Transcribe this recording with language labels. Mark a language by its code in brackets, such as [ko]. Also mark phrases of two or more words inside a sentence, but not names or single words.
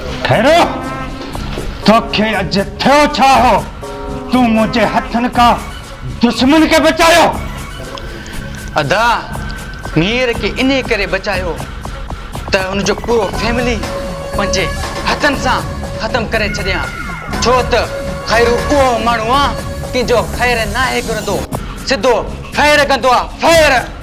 [sd] खैरो तोखे अज थियो छा हो? तू मुझे हथन का दुश्मन के बचायो। अदा मीर के इने करे बचायो त उनजो पूरो फैमिली पंजे हथन सां खत्म करे छड़िया। छो त खैरू उहो माण्हू आहे कि जो खैर नाहे करंदो, सिधो फैर कंदो आहे, फैर।